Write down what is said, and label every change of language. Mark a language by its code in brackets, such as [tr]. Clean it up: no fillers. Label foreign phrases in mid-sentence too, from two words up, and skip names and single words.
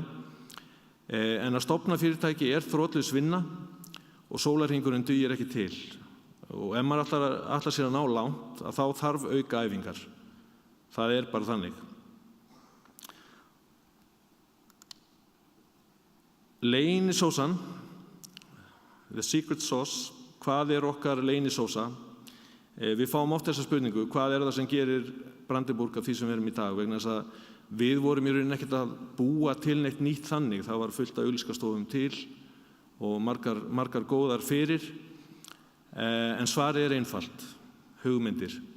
[is] En að stofna fyrirtæki er þrotlaus vinna og sólarhringurinn dugir ekki til. Og ef maður ætlar sér að ná langt, þá þarf auka æfingar. Það er bara þannig. Leynisósan, [en] the secret sauce, [is] hvað er okkar leynisósa? Við fáum oft þessa spurningu, hvað er það sem gerir Brandenburg af því sem við erum í dag? Vegna þess að við vorum í rauninni ekkert að búa til neitt nýtt þannig. Það var fullt af auglýsingastofum til og margar góðar fyrir. En svarið er einfalt, hugmyndir.